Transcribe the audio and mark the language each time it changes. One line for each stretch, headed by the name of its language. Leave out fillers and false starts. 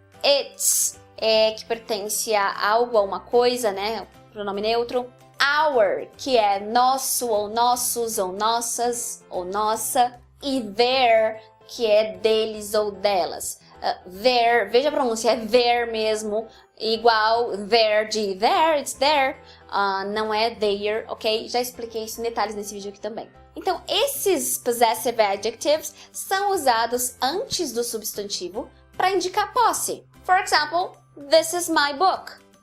Portuguese: Its, que pertence a algo, a uma coisa, né? Pronome neutro. Our, que é nosso, ou nossos, ou nossas, ou nossa. E their, que é deles ou delas. Their, veja a pronúncia, é their mesmo. Igual their de there,
English: it's there.
Portuguese: Não é their, ok? Já expliquei isso em detalhes nesse vídeo aqui também. Então, esses possessive adjectives são usados antes do substantivo para indicar posse.
English: For example, this is my book.